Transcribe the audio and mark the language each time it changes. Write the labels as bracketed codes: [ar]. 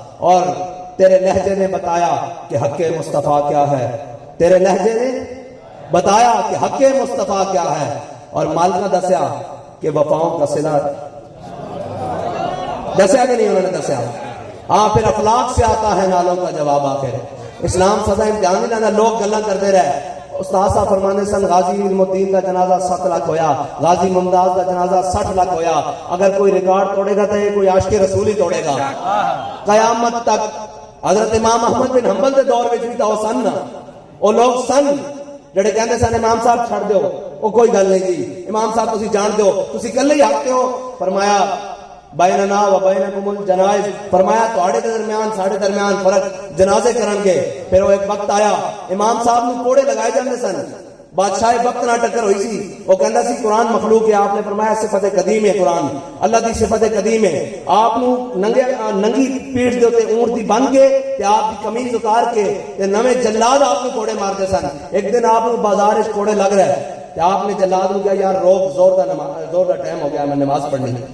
[ur] اور تیرے لہجے نے بتایا کہ حق مصطفیٰ کیا ہے, تیرے لہجے نے بتایا کہ حق مصطفیٰ کیا ہے, اور [pa] مالکہ دسیا کہ وفاؤں کا صلہ دسیا کہ نہیں انہوں نے دسیا. [ur] ہاں پھر اخلاق سے آتا ہے نالوں کا جواب. آخر اسلام سدا امتحان نہیں لینا, لوگ گلاں کرتے رہے. [pa] استاد صاحب فرمانے سن غازی علم الدین کا جنازہ 7 لاکھ ہویا, غازی ممتاز کا جنازہ 60 لاکھ ہویا. [ur] اگر کوئی ریکارڈ توڑے گا تو یہ کوئی عاشق رسول ہی توڑے گا قیامت تک. [pa] حضرت امام احمد بن حنبل دے دور وچ بھی تو سن, او لوگ سن جڑے کہندے سن امام صاحب چھڑ دیو, او کوئی گل نہیں جی امام صاحب تسی جان دیو, تسی کلے ہی حق ہو. فرمایا [ar] بیننا و بینکم الجنائز, [pa] فرمایا تواڈے درمیان ساڈے درمیان فرق جنازے کرن گے. پھر وہ ایک وقت آیا امام صاحب نوں کوڑے لگائے جاندے سن, بادشاہ وقت نہ ٹکر ہوئی سی, وہ کہندا سی قرآن مخلوق ہے. [ur] آپ نے فرمایا صفت قدیم ہے قرآن, [pa] اللہ دی صفت قدیم ہے. آپ نوں ننگی پیٹھ دے تے اونٹ دی بن کے تے آپ دی قمیض اتار کے تے نویں جلاد آپ نوں کوڑے مار دے سن. ایک دن آپ نوں بازار وچ کوڑے لگ رہے تے آپ نے جلاد نوں کہا یار روک, زور دا ٹائم ہو گیا, میں نماز پڑھنی.